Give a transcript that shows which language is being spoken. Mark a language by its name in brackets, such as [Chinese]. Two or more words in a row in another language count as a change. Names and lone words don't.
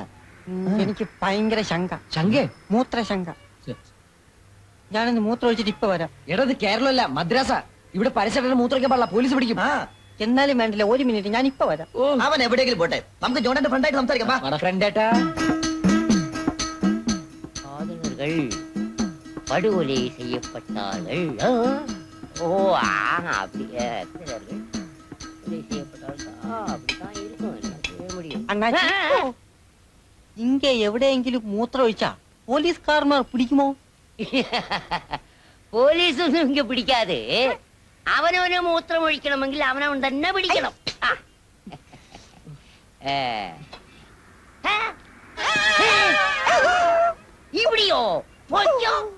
[Malayalam] എനിക്ക് ഭയങ്കര ശങ്ക. ശങ്കേ? മൂത്രശങ്ക. ഞാനൊന്ന് മൂത്രം ഒഴിച്ചിട്ട് ഇപ്പൊ വരാം. എടത് കേരളമല്ല, മദ്രാസ. ഇവിടെ പരസ്യമായിട്ട് മൂത്രയ്ക്കാൻ പാടില്ല, പോലീസ് പിടിക്കും. എന്നാലും വേണ്ടില്ല, 1 മിനിറ്റ്, ഞാൻ ഇപ്പൊ വരാം. അവൻ എവിടെയെങ്കിലും പോട്ടെ, നമുക്ക് ജോണേന്റെ ഫ്രണ്ടായിട്ട് സംസാരിക്കാം. ഫ്രണ്ടേട്ടാ. [Tamil] படுகொலை செய்யப்பட்டார்கள். ஓ அப்படியே கொலை செய்யப்பட்டார்கள். அப்படித்தான் இருக்கும். [Malayalam] അണ്ണാച്ചി, ഇങ്ങ എവിടെയെങ്കിലും മൂത്രം ഒഴിച്ചാ പോലീസുകാരന്മാർ പിടിക്കുമോ? പോലീസൊന്നും ഇങ്ങ പിടിക്കാതെ അവനവന് മൂത്രം ഒഴിക്കണമെങ്കിൽ അവനവൻ തന്നെ പിടിക്കണം. ഇവിടെയോ പൊയ്ക്കോ.